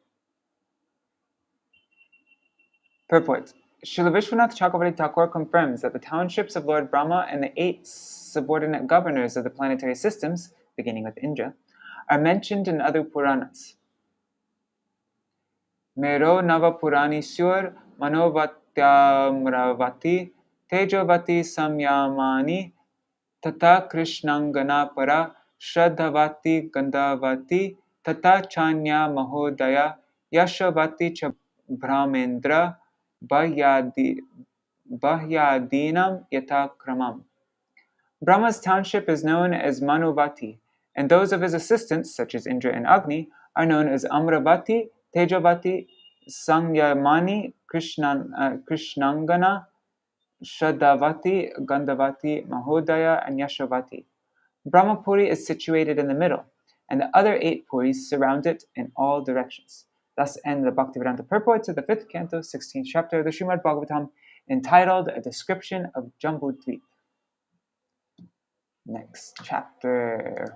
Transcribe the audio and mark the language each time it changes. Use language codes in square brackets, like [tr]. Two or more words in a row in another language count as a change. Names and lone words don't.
[en] Purport. Srila Vishwanath Chakravarti Thakur confirms that the townships of Lord Brahma and the 8 subordinate governors of the planetary systems, beginning with Indra, are mentioned in other Puranas. [sa] Mero Nava Purani Sur Manovatyamravati Tejavati Samyamani Tata Krishnangana Para Shraddhavati Gandhavati Tata Chanya Mahodaya Yashavati Cha Brahmendra Bahyadinam Yata Kramam. [en] Brahma's township is known as Manuvati, and those of his assistants, such as Indra and Agni, are known as Amravati, Tejavati, Sangyamani, Krishnangana, Shraddhavati, Gandhavati, Mahodaya, and Yashavati. Brahmapuri is situated in the middle, and the other 8 puris surround it in all directions. Thus end the Bhaktivedanta purport to the 5th canto, 16th chapter of the Śrīmad-Bhāgavatam, entitled A Description of Jambudvip. Next chapter.